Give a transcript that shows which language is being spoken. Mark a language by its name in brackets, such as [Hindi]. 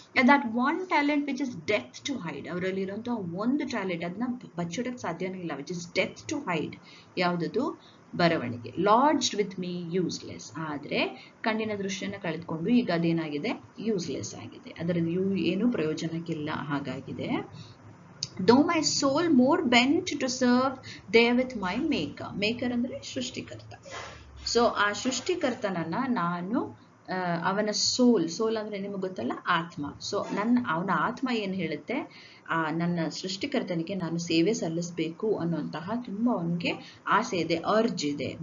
[English] that one talent which is death to hide, [Kannada] ಅವರಲ್ಲಿರುವಂಥ ಒಂದು talent, ಅದನ್ನ ಬಚ್ಚಿಡೋಕ್ಕೆ ಸಾಧ್ಯನೇ ಇಲ್ಲ, [English] Which is death to hide. [Kannada] ಯಾವುದದು? ಬರವಣಿಗೆ. [English] lodged with me useless, [Kannada] ಆದರೆ ಕಣ್ಣಿನ ದೃಷ್ಟಿಯನ್ನು ಕಳೆದುಕೊಂಡು ಈಗ ಅದೇನಾಗಿದೆ? ಯೂಸ್ಲೆಸ್ ಆಗಿದೆ, ಅದರಲ್ಲಿ ಏನು ಪ್ರಯೋಜನಕ್ಕಿಲ್ಲ ಹಾಗಾಗಿದೆ. [English] though my soul more bent to serve there with my maker. [Kannada] Maker ಅಂದರೆ ಸೃಷ್ಟಿಕರ್ತ. ಸೊ ಆ ಸೃಷ್ಟಿಕರ್ತನನ್ನ ನಾನು ಅವನ ಸೋಲ್ ಅಂದ್ರೆ ನಿಮಗೆ ಗೊತ್ತಲ್ಲ, ಆತ್ಮ. ಸೊ ಅವನ ಆತ್ಮ ಏನು ಹೇಳುತ್ತೆ, ನನ್ನ ಸೃಷ್ಟಿಕರ್ತನಿಗೆ ನಾನು ಸೇವೆ ಸಲ್ಲಿಸಬೇಕು ಅನ್ನುವಂತಹ ತುಂಬ ಅವನಿಗೆ ಆಸೆ ಇದೆ, ಅರ್ಜ್ ಇದೆ.